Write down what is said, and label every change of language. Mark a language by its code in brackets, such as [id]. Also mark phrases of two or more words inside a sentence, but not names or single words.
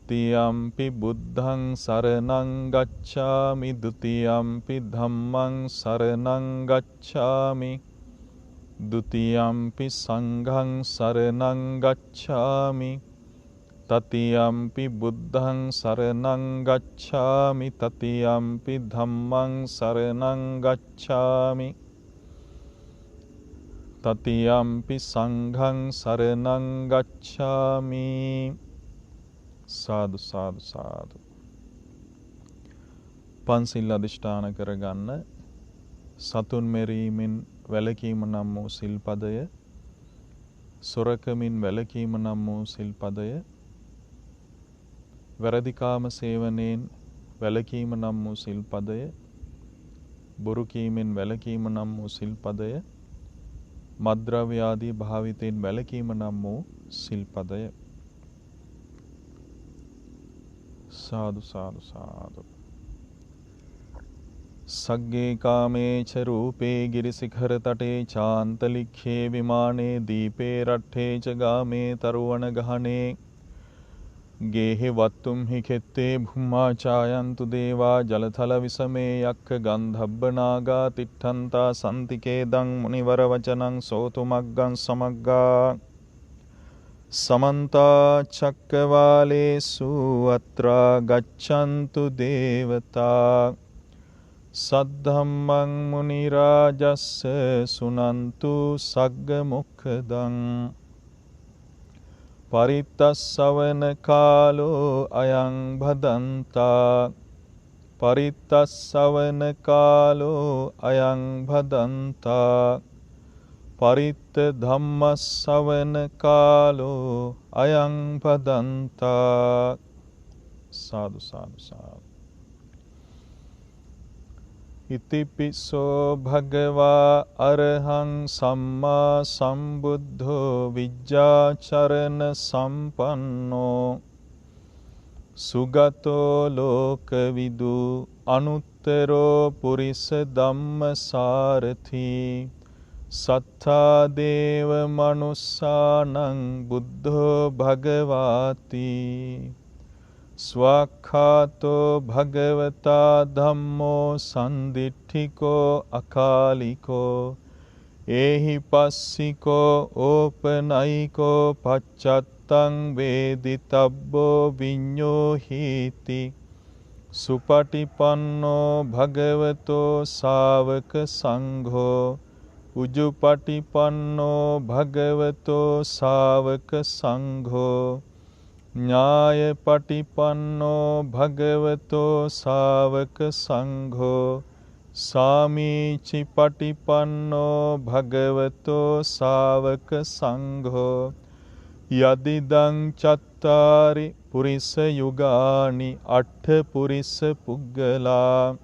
[pi] တိယံ පි බුද්ධං සරණං ගච්ඡාමි ဒုတိယံ පි ධම්මං සරණං ගච්ඡාමි ဒုတိယံ පි සංඝං සරණං ගච්ඡාමි තතියම්පි බුද්ධං සරණං ගච්ඡාමි තතියම්පි ධම්මං සරණං ගච්ඡාමි තතියම්පි සංඝං සරණං ගච්ඡාමි [si] සාදු සාදු සාදු පන්සිල් අධිෂ්ඨාන කරගන්න සතුන් මෙරීමෙන් වැළකීම නම් වූ සිල්පදය සොරකමින් වැළකීම නම් වූ සිල්පදය වැරදිකාම සේවනයෙන් වැළකීම නම් වූ සිල්පදය බොරු කීමෙන් වැළකීම නම් වූ සිල්පදය මත්ද්‍රව්‍ය ආදී භාවිතයෙන් වැළකීම නම් වූ සිල්පදය [pi] සාදු සාදු සාදු සග්ගේ කාමේච රූපේ ගිරිසිඛර තටේ චාන්තලික්ඛේ විමානේ දීපේ රට්ඨේ ච ගාමේ තරුවන ගහනේ ගේහෙ වත්තුම් හි කෙත්තේ භුම්මා ඡායන්තු දේවා ජලතල විසමේ යක්ඛ ගන්ධබ්බ නාගා තිට්ඨන්තා සම්තිකේදං මුනිවර වචනං සෝතු මග්ගං සමග්ගා සමන්තා චක්කවාලේසු අත්‍රා ගච්ඡන්තු දේවතා සද්ධම්මං මුනි රාජස්ස සුනන්තු සග්ග මොක්ඛදං පරිත්තස්සවන කාලෝ අයං භදන්තා පරිත්තස්සවන කාලෝ අයං භදන්තා පරිත්ත ධම්මස්සවන කාලෝ අයං භදන්තා සාදු සාදු සාදු ඉතිපිසෝ භගවා අරහං සම්මා සම්බුද්ධෝ විජ්ජාචරණ සම්පන්නෝ සුගතෝ ලෝකවිදු අනුත්තරෝ පුරිස ධම්මසාරථි සත්තා දේව මනුස්සානං බුද්ධෝ භගවාති ස්වාක්ඛාතෝ භගවතා ධම්මෝ සන්දිට්ඨිකෝ අකාලිකෝ ඒහි පස්සිකෝ ඕපනයිකෝ පච්චත්තං වේදිතබ්බෝ විඤ්ඤෝ හීති සුපටිපන්නෝ භගවතෝ ශාවක සංඝෝ උජුපටිපන්නෝ භගවතෝ ශාවක සංඝෝ ඥායපටිපන්නෝ භගවතෝ ශාවක සංඝෝ සාමීචි පටිපන්නෝ භගවතෝ ශාවක සංඝෝ යදිදං චත්තාරි පුරිස යුගානි අට්ඨ පුරිස පුග්ගලා